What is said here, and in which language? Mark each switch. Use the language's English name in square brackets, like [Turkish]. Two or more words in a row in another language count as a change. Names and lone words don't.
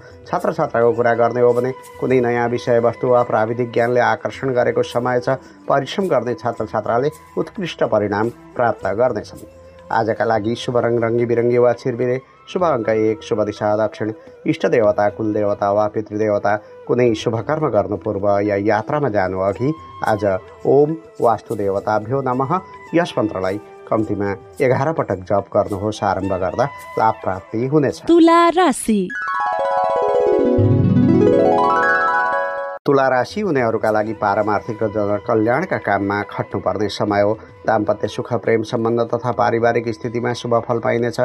[Nepali] छात्र छात्राको कुरा गर्ने हो भने कुनै नयाँ विषयवस्तु वा प्राविधिक ज्ञानले आकर्षण गरेको समय छ। परिश्रम गर्ने छात्र छात्राले उत्कृष्ट परिणाम प्राप्त गर्नेछन्। आजका लागि शुभ रङ रङ्गी बिरङ्गी वा छिरबिरे, शुभ अङ्क 1, शुभ दिशा दक्षिण, इष्ट देवता, कुलदेवता वा पितृदेवता, कुनै शुभ कर्म गर्नु पूर्व या यात्रामा जानु अघि आज [Sanskrit] ओम वास्तुदेवताभ्यो नमः [Nepali] यस मन्त्रलाई कम्तीमा 11 पटक जप गर्नुहोस्। आरम्भ गर्दा लाभ प्राप्ति हुनेछ। तुला राशि। तुला राशि हुनेहरूका लागि पारमार्थिक र जनकल्याणका काममा खट्नुपर्ने समय हो। दाम्पत्य सुख, प्रेम सम्बन्ध तथा पारिवारिक स्थितिमा शुभ फल पाइनेछ।